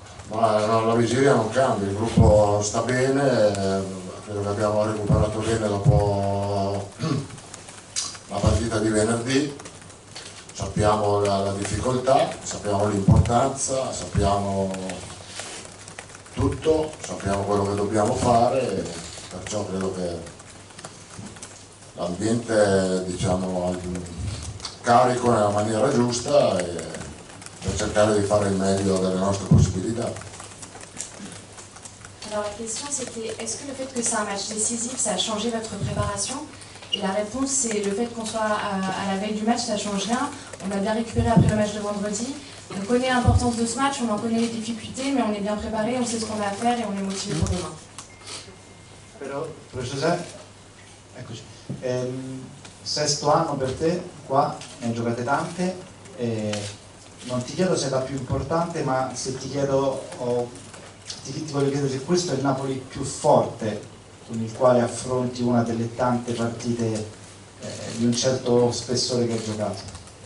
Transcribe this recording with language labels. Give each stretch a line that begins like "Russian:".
Italian: Ma no, la vigilia non cambia, il gruppo sta bene, credo che abbiamo recuperato bene dopo la partita di venerdì, sappiamo la difficoltà, sappiamo l'importanza, sappiamo tutto, sappiamo quello che dobbiamo fare, perciò credo che l'ambiente, diciamo, carico nella maniera giusta e per cercare di fare il meglio delle nostre possibilità.
French: Alors la question c'était, est-ce que le fait que c'est un match décisif, ça a changé votre préparation? Et la réponse c'est, le fait qu'on soit à la veille du match, ça change rien. On a bien récupéré après le match de vendredi. On connaît l'importance de ce match, on en connaît les difficultés, mais on est bien préparé, on sait ce qu'on a à faire et on est motivé pour demain.
Italian: Però, José, eccoci. Sesto anno per te, qua, ne hai giocate tante. Non ti chiedo se è la più importante, ma se ti chiedo, ti voglio chiedere se questo è il Napoli più forte con il quale affronti una delle tante partite di un certo spessore che hai giocato.